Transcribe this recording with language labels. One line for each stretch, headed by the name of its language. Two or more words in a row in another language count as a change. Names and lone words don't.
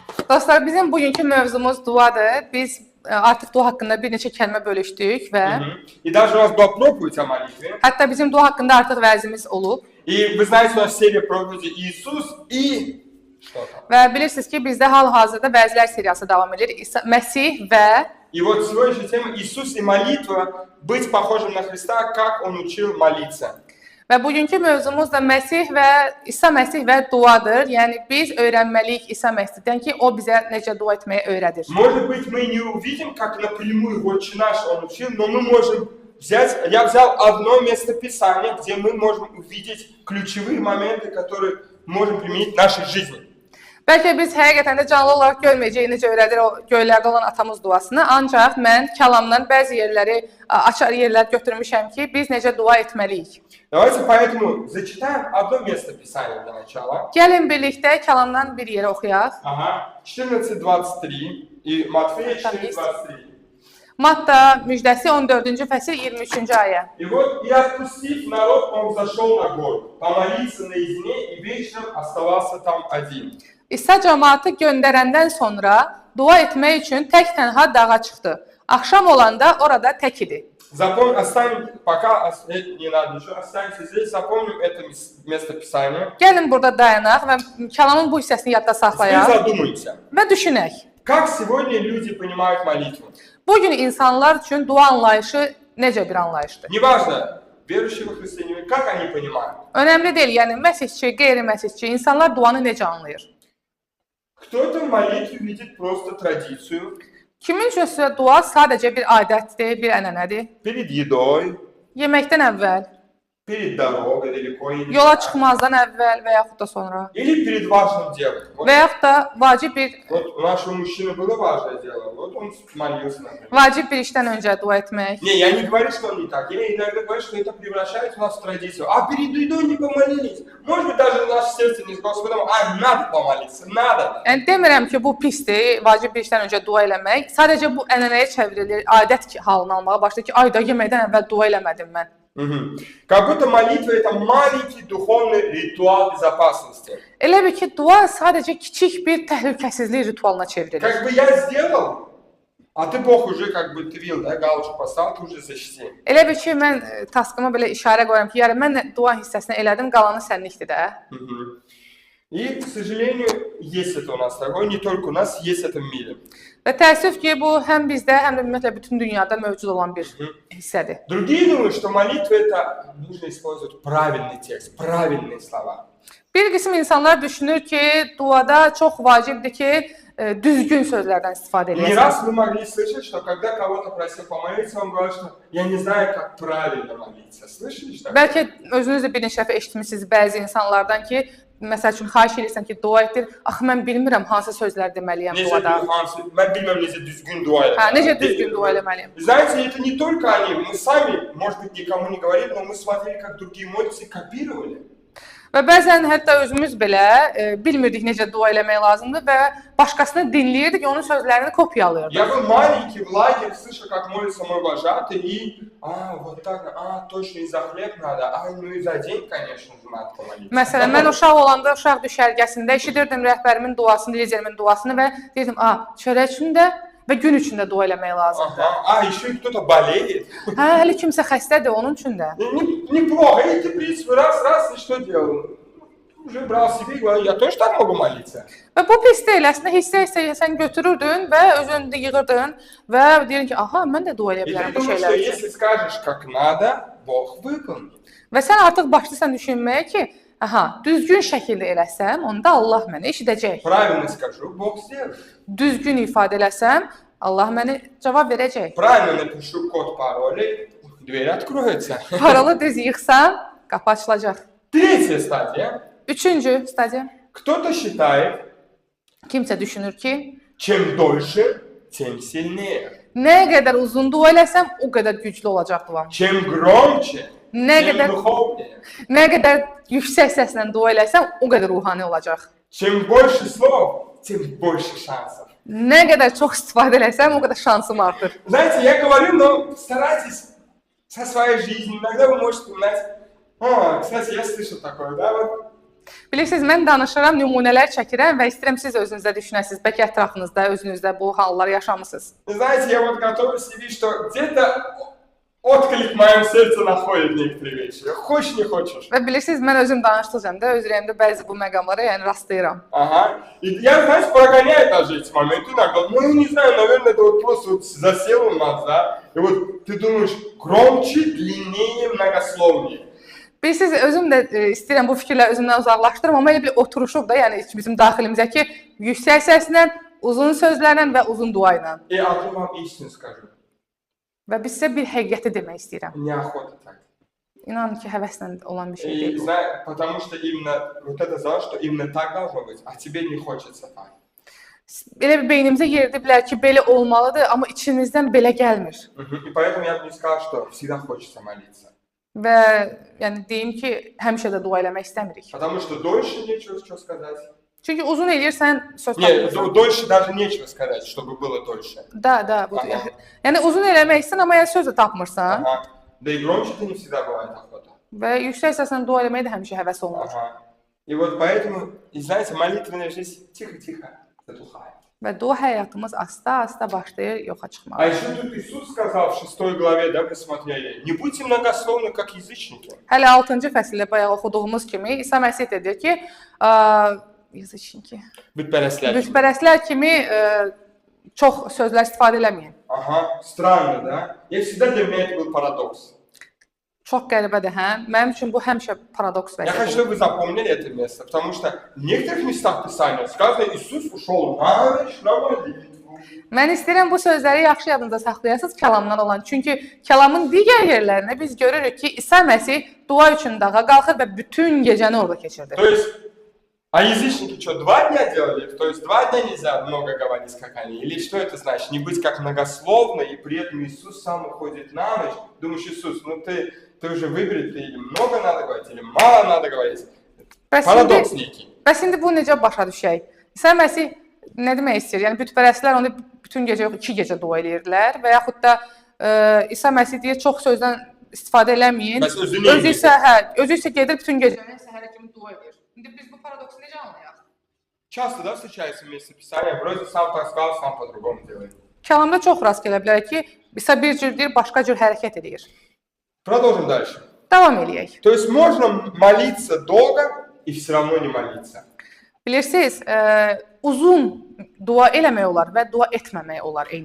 Azerbaijani: Dostlar, bizim bugünkü mövzumuz duadır. Biz artıq dua haqqında bir neçə kəlmə bölüşdük və
Russian: И даже у нас была проповедь о молитве.
Azerbaijani: hətta bizim dua haqqında artıq vəzimiz olub.
Russian: И вы знаете, у нас серия проповеди Иисус и что там.
Azerbaijani: Və bilirsiniz ki, bizdə hal-hazırda vəzlər seriyası davam edir. Məsih və
Russian: И вот сегодняшняя тема Иисус и молитва, быть похожим на Христа, как Он учил молиться.
Azerbaijani: və bugünkü mövzumuz da Məsih və İsa Məsih və duadır. Yəni biz öyrənməliyik İsa Məsihdən ki, o bizə necə dua etməyi öyrədir.
Russian: Может быть, мы не увидим, как напрямую «Отче наш» Он учил, но мы можем взять, я взял одно место Писания, где мы можем увидеть ключевые моменты, которые можем применить в нашей жизни.
Azerbaijani: Bəlkə biz həqiqətən də canlı olaraq görməyəcəyik necə öyrədir o göylərdə olan atamız duasını. Ancaq mən kəlamdan bəzi yerləri, açar yerlər götürmüşəm ki, biz necə dua etməliyik.
Russian: Давайте поэтому зачитаем одно место Писания для начала.
Azerbaijani: Gəlin birlikdə kəlamdan bir yerə oxuyaq.
Russian: Ага, 14:23 и Матфея 4:23.
Azerbaijani: Matta müjdəsi 14-cü fəsil 23-cü ayə.
Russian: И вот, и отпустив народ, он взошел на гору, помолиться наедине и вечером оставался там один.
Azerbaijani: İsa cəmaatı göndərəndən sonra dua etmək üçün tək-tənha dağa çıxdı. Axşam olanda orada tək idi.
Russian: Оставим, пока не надо ничего, останемся здесь, запомним это место Писания.
Azerbaijani: Gəlin burada dayanaq və kəlamın bu hissəsini yadda
Russian: Теперь
Azerbaijani: saxlayaq
Russian: задумаемся,
Azerbaijani: və düşünək.
Russian: как сегодня люди понимают молитву.
Azerbaijani: Bu gün insanlar üçün dua anlayışı necə bir anlayışdır?
Russian: Неважно, верующие во Христа, как они понимают.
Azerbaijani: Önəmli deyil, yəni məsihçi, qeyri-məsihçi insanlar duanı necə anlayır?
Russian: Кто-то в молитве видит просто традицию.
Azerbaijani: Kimin üçünsə dua sadəcə bir adətdir, bir ənənədir.
Russian: Перед едой,
Azerbaijani: Yeməkdən əvvəl,
Russian: перед дорогой далеко или
Azerbaijani: yola çıxmazdan əvvəl və yaxud da sonra.
Russian: или перед важным делом. Вот,
Azerbaijani: Və yaxud da vacib bir
Russian: у нашего мужчины было важное дело, вот он молился, например.
Azerbaijani: vacib bir işdən öncə dua etmək.
Russian: Не, я не говорю, что он не так. Я иногда говорю, что это превращается у нас в традицию. А перед едой не помолились. Может быть, даже наше сердце не с Господом, а надо помолиться, надо.
Azerbaijani: Yəni demirəm ki, bu pisdir, vacib bir işdən öncə dua eləmək. Sadəcə bu ənənəyə çevrilir, adət halını almağa başlayır ki, ayda yeməkdən əvvəl dua eləmədim mən.
Russian: Как будто молитва это маленький духовный ритуал безопасности.
Azerbaijani: Elə bil ki, dua sadəcə kiçik bir təhlükəsizlik ritualına çevrilir.
Russian: Как бы я сделал, а ты Бог уже как бы твил, да, галочку поставил, ты уже защити.
Azerbaijani: Elə bil ki, mən taskıma belə işarə qoyuram ki, yəni mən dua hissəsini elədim, qalanı sənlikdir də.
Russian: И, к сожалению, есть это у нас такое, не только у нас, есть это в мире.
Azerbaijani: Və təəssüf ki, bu həm bizdə, həm də ümumiyyətlə bütün dünyada mövcud olan bir hissədir.
Russian: Другие думают, что молитва это нужно использовать правильный текст, правильные слова.
Azerbaijani: Bir qism insanlar düşünür ki, duada çox vacibdir ki, düzgün sözlərdən istifadə
Russian: Не раз
Azerbaijani: edəsən.
Russian: вы могли слышать, что когда кого-то просил помолиться, он говорит, что я не знаю, как правильно молиться. Слышали что?
Azerbaijani: Bəlkə özünüz də bir neçə dəfə eşitmisiniz bəzi insanlardan ki, məsəl üçün xahiş edirsən ki, dua etdir. Axı mən bilmirəm hansı sözlər deməliyəm duada.
Turkish: Ben bilmem,
Azerbaijani: necə düzgün dua Hə, eləməliyəm. necə düzgün dua eləməliyəm?
Russian: Знаете, это не только они. Мы сами, может быть, никому не говорили, но мы смотрели, как другие молятся и копировали.
Azerbaijani: Və bəzən hətta özümüz belə bilmirdik necə dua eləmək lazımdır və başqasını dinləyirdik, onun sözlərini kopyalayırdıq.
Russian: Я был маленький в лагере, слышал, как молится мой вожатый, и, вот так, точно и за хлеб надо, ну и за день, конечно же, надо помолиться.
Azerbaijani: Məsələn, mən uşaq olanda uşaq düşərgəsində eşidirdim rəhbərimin duasını, liderimin duasını və deyirdim, çörək üçün də və gün üçün də dua eləmək lazımdır.
Russian: Еще и кто-то болеет.
Azerbaijani: Hə, hələ kimsə xəstədir, onun üçün də.
Russian: Неплохо, и ты, в принципе, раз, и что делал? Уже брал себе и говорил, я тоже так могу молиться.
Azerbaijani: Və bu pis deyil, əslində hissə sən götürürdün və özünü yığırdın və deyirdin ki, aha, mən də dua eləyə
Russian: И
Azerbaijani: bilərəm
Russian: ты
Azerbaijani: bu
Russian: думаешь, что
Azerbaijani: şeylər üçün.
Russian: если скажешь, как надо, Бог выполнит.
Azerbaijani: Və sən artıq başlayırsan düşünməyə ki, aha, düzgün şəkildə eləsəm, onda Allah məni eşidəcək.
Russian: Правильно скажу, Бог сделает.
Azerbaijani: Düzgün ifadə eləsəm, Allah məni cavab verəcək.
Russian: Правильно напишу код пароля, дверь откроется.
Azerbaijani: Paralı düz yığsam, qapı açılacaq.
Russian: Третья стадия.
Azerbaijani: Üçüncü stadiya.
Russian: Кто-то считает,
Azerbaijani: Kimsə düşünür ki,
Russian: чем дольше, тем сильнее.
Azerbaijani: nə qədər uzun dua eləsəm, o qədər güclü olacaq duam.
Russian: Чем громче,
Azerbaijani: Nə
Russian: тем
Azerbaijani: qədər
Russian: духовнее.
Azerbaijani: nə qədər yüksək səslə dua eləsəm, o qədər ruhani olacaq.
Russian: Чем больше слов, тем больше шансов.
Azerbaijani: Nə qədər çox istifadə eləsəm, o qədər şansım artır.
Russian: Знаете, я говорю, но старайтесь со своей жизнью. Иногда вы можете вспоминать. Кстати, я слышал такое, да, вот.
Azerbaijani: Bilirsiniz, mən danışıram, nümunələr çəkirəm və istəyirəm siz özünüzdə düşünəsiniz. Bəlkə ətrafınızda, özünüzdə bu hallar yaşamısınız.
Russian: Знаете, я вот готов себе, что где-то отклик в моем сердце находит некоторые вещи. Хочешь, не хочешь.
Azerbaijani: Və bilirsiniz, mən özüm danışdıqca da öz ürəyimdə bəzi bu məqamlara rastlayıram.
Russian: Ага. И я, знаешь, прогоняю даже эти моменты иногда. Ну, я не знаю, наверное, это вот просто вот засело у нас, да. И вот ты думаешь, громче, длиннее, многословнее.
Azerbaijani: Bilirsiniz, özüm də istəyirəm bu fikirləri özümdən uzaqlaşdırım, amma elə bir oturuşub da, yəni bizim daxilimizdə yüksək səslə, uzun sözlərlə və uzun dua ilə.
Russian: И одну вам истину скажу.
Azerbaijani: Və biz sizə bir həqiqəti demək istəyirəm.
Russian: Неохота так.
Azerbaijani: İnanın ki, həvəslə olan bir şey
Russian: И
Azerbaijani: deyil.
Russian: знаю, потому что именно вот это знал, что именно так должно быть, а тебе не хочется так.
Azerbaijani: Elə bir beynimizə yeridiblər ki, belə olmalıdır, amma içimizdən belə gəlmir.
Russian: И поэтому я бы не сказал, что всегда хочется молиться.
Azerbaijani: Və yəni deyim ki, həmişə də dua eləmək istəmirik.
Russian: Потому что дольше нечего что сказать.
Azerbaijani: Çünki uzun eləyirsən söz
Russian: Нет,
Azerbaijani: tapmırsan.
Russian: дольше даже нечего сказать, чтобы было дольше.
Azerbaijani: Da, budur. Aha. Yəni uzun eləmək istəyirsən, amma yəni söz də tapmırsan.
Russian: Ага. Да и громче-то не всегда бывает охота.
Azerbaijani: Və yüksək səslə dua eləməyə də həmişə həvəs olunur.
Russian: Ага. И вот поэтому, и знаете, молитвенная жизнь тихо-тихо затухает.
Azerbaijani: Və dua həyatımız asta-asta başlayır yoxa çıxmağa.
Russian: А еще тут Иисус сказал в 6 главе, да, мы смотрели, не будьте многословны, как язычники.
Azerbaijani: Hələ 6-cı fəsildə bayaq oxuduğumuz kimi İsa Məsih dedi ki, yazıçınki. Bütpərəstlər kimi çox sözlər istifadə eləməyin.
Russian: Ага, странно, да? Я всегда для меня это был парадокс.
Azerbaijani: Çox qəribədir, hə? Mənim üçün bu həmişə paradoks
Russian: Я хочу,
Azerbaijani: vəziyyətidir.
Russian: чтобы вы запомнили это место, потому что в некоторых местах Писания сказано, Иисус ушел на ночь на молитву.
Azerbaijani: Mən istəyirəm bu sözləri yaxşı yadınızda saxlayasınız kəlamdan olan. Çünki kəlamın digər yerlərində biz görürük ki, İsa Məsih dua üçün dağa qalxır və bütün gecəni orada keçirdi.
Russian: То есть, а язычники что, 2 дня делали? То есть 2 дня нельзя много говорить, как они? Или что это значит? Не быть как многословно, и при этом Иисус сам уходит на ночь. Думаешь, Иисус, ну ты уже выбери, ты или много надо говорить, или мало надо говорить. Paradoks некий.
Azerbaijani: Bəs indi bu necə başa düşək? İsa Məsih nə demək istəyir? Yəni bütpərəstlər onu bütün gecə yox, 2 gecə dua eləyirdilər və yaxud da İsa Məsih deyir çox sözdən istifadə eləməyin. Bəs özü isə gedir bütün gecəni səhərə kimi dua edir. İndi biz bu paradoksu necə anlayaq?
Russian: Часто, да, встречается место Писания, вроде сам так сказал, сам по-другому делает.
Azerbaijani: Kəlamda çox rast gələ bilər ki, İsa bir cür deyir, başqa cür hərəkət edir.
Russian: Продолжим дальше.
Azerbaijani: Davam eləyək.
Russian: То есть можно молиться долго и все равно не молиться.
Azerbaijani: Bilirsiniz, uzun dua eləmək olar və dua etməmək olar eyni